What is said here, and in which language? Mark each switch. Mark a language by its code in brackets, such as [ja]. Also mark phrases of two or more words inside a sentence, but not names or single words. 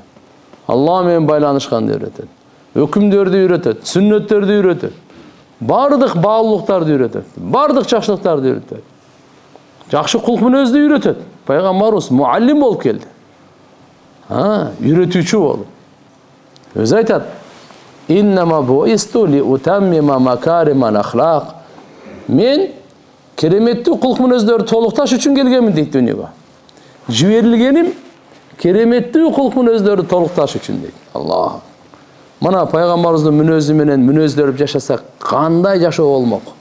[ky] Алла менен байланышканды үйрөтөт. Өкүмдөрдү үйрөтөт, сүннөттөрдү үйрөтөт. Бардык баалуулуктарды үйрөтөт. Бардык жакшылыктарды үйрөтөт. Жакшы кулк мүнөздү үйрөтөт. Пайгамбарыбыз муаллим болуп келди. Үйрөтүүчү болуп. Өзү айтат: [ar] "إنما بعثت لأتمم مكارم الأخلاق." [ky] Мен кереметтүү кулк мүнөздөрдү толукташ үчүн келгенмин дейт дүйнөгө. Жиберилгеним кереметтүү кулк мүнөздөрдү толукташ үчүн дейт. Аллах. Мына пайгамбарыбыздын мүнөзү менен мүнөздөрүп жашасак, кандай жашоо болмок?